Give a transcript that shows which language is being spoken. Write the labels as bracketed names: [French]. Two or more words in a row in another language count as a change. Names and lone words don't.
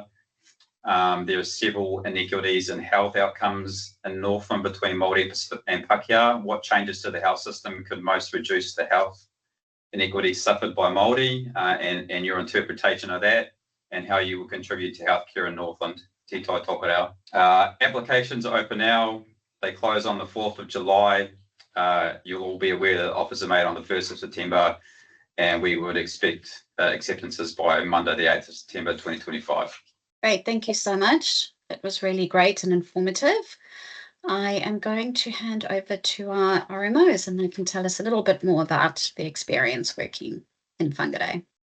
[English] There are several inequities in health outcomes in Northland between Māori and Pākehā. What changes to the health system could most reduce the health inequities suffered by Māori, and your interpretation of that, and how you will contribute to healthcare in Northland. Te tai tokerau. Applications are open now. They close on the 4th of July. You'll all be aware that offers are made on the 1st of September, and we would expect acceptances by Monday, the 8th of September 2025. Great, thank you so much. It was really great and informative. I am going to hand over to our RMOs, and they can tell us a little bit more about the experience working in Whangarei.